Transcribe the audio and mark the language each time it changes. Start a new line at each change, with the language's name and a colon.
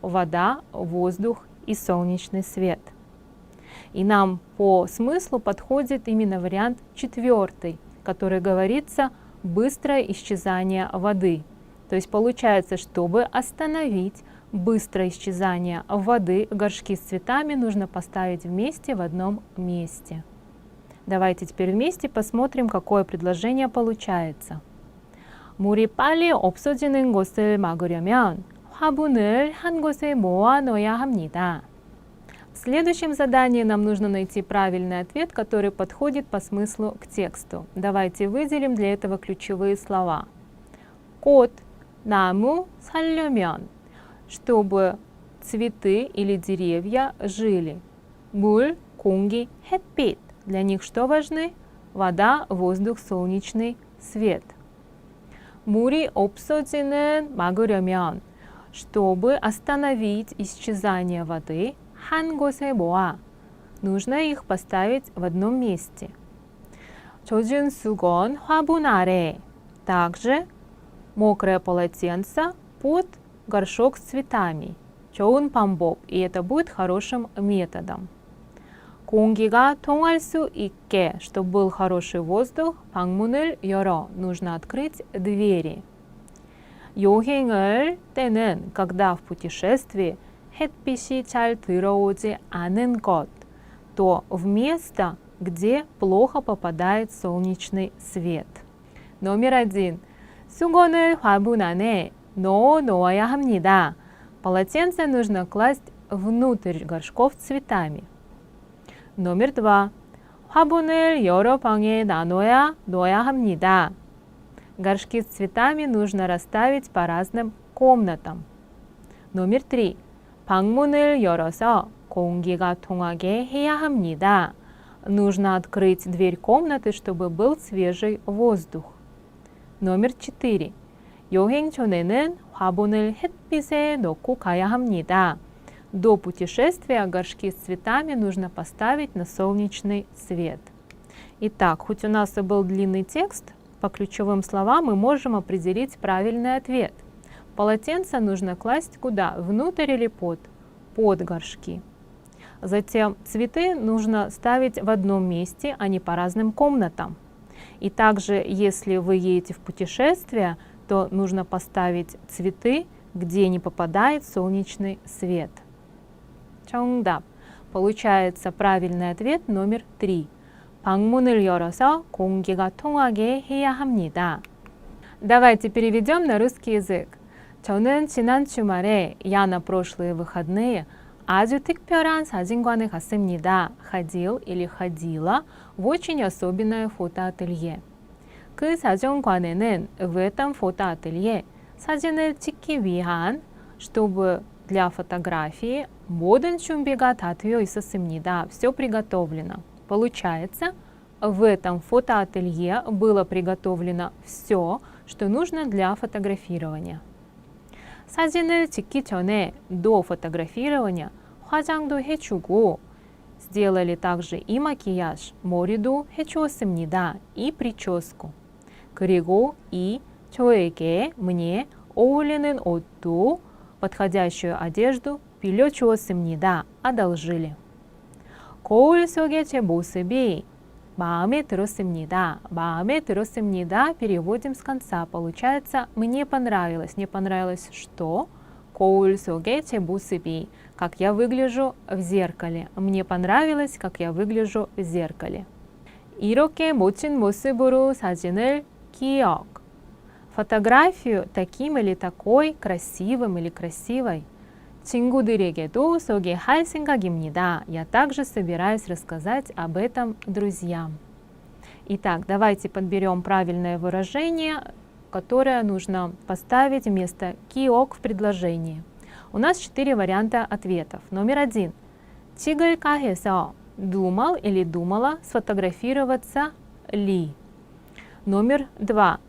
Russian: Вода, воздух и солнечный свет. И нам по смыслу подходит именно вариант 4, который говорится быстрое исчезание воды. То есть получается, чтобы остановить быстрое исчезание воды, горшки с цветами нужно поставить вместе в одном месте. Давайте теперь вместе посмотрим, какое предложение получается.
Korean: 물이 빨리 없어지는 것을 막으려면 화분을 한 곳에 모아 놓아야 합니다.
Russian: В следующем задании нам нужно найти правильный ответ, который подходит по смыслу к тексту. Давайте выделим для этого ключевые слова.
Korean: 꽃, 나무, 살려면,
Russian: чтобы цветы или деревья жили.
Korean: 물, 공기, 햇빛.
Russian: Для них что важны? Вода, воздух, солнечный свет.
Korean: 물이 없어지는 막으려면,
Russian: чтобы остановить исчезание воды,
Korean: 한 곳에 모아.
Russian: Нужно их поставить в одном месте.
Korean: 젖은 수건 화분 아래.
Russian: Также мокрое полотенце под горшок с цветами.
Korean: 좋은 방법,
Russian: и это будет хорошим методом.
Korean: 공기가 통할 수 있게,
Russian: чтобы был хороший воздух,
Korean: 방문을 열어,
Russian: нужно открыть двери.
Korean: 여행을 때는,
Russian: когда в путешествии,
Korean: 햇빛이 잘 들어오지 않은 곳,
Russian: то в место, где плохо попадает солнечный свет. Номер 1.
Korean: 수건을 화분 안에 넣어 놓아야 합니다.
Russian: Полотенце нужно класть внутрь горшков с цветами. Номер 2.
Korean: 화분을 여러 방에 나눠야 놓아야 합니다.
Russian: Горшки с цветами нужно расставить по разным комнатам. Номер 3.
Korean: 방문을 열어서 공기가 통하게 해야 합니다.
Russian: Нужно открыть дверь комнаты, чтобы был свежий воздух. Номер 4.
Korean: 여행 전에는 화분을 햇빛에 넣고 가야 합니다.
Russian: До путешествия горшки с цветами нужно поставить на солнечный свет. Итак, хоть у нас и был длинный текст, по ключевым словам мы можем определить правильный ответ. Полотенце нужно класть куда? Внутрь или под? Под горшки. Затем цветы нужно ставить в одном месте, а не по разным комнатам. И также, если вы едете в путешествие, то нужно поставить цветы, где не попадает солнечный свет.
Korean: 정답.
Russian: Получается правильный ответ номер 3.
Korean: 방문을 열어서 공기가 통하게 해야 합니다.
Russian: Давайте переведем на русский язык.
Korean: 저는 지난 주말에,
Russian: я на прошлые выходные,
Korean: 아주 특별한 사진관에 갔습니다.
Russian: ходил или ходила в очень особенное фотоателье.
Korean: 그 사진관에는,
Russian: в этом фотоателье,
Korean: 사진을 찍기 위한,
Russian: чтобы для фотографии,
Korean: 모든 준비가 다 되어 있었습니다.
Russian: Все приготовлено. Получается, в этом фотоателье было приготовлено все, что нужно для фотографирования.
Korean: 사진을 찍기 전에,
Russian: до фотографирования,
Korean: 화장도 해주고,
Russian: сделали также и макияж,
Korean: 머리도 해주었습니다.
Russian: и прическу.
Korean: 그리고
Russian: и
Korean: 저에게,
Russian: мне,
Korean: 어울리는 옷도,
Russian: подходящую одежду,
Korean: 빌려주었습니다.
Russian: одолжили.
Korean: 거울 속의 제 모습이, 마음에 들었습니다. 마음에 들었습니다.
Russian: Переводим с конца. Получается, мне понравилось. Мне понравилось что?
Korean: 거울 속에 제 모습이.
Russian: Как я выгляжу в зеркале. Мне понравилось, как я выгляжу в зеркале.
Korean: 이렇게 멋진 모습으로 사진을 기억.
Russian: Фотографию таким или такой, красивым или красивой.
Korean: 친구들에게도 소개할 생각입니다.
Russian: Я также собираюсь рассказать об этом друзьям. Итак, давайте подберем правильное выражение, которое нужно поставить вместо 기억 в предложении. У нас 4 варианта ответов. Номер 1.
Korean: 찍을까 해서
Russian: думал или думала сфотографироваться ли. Номер 2.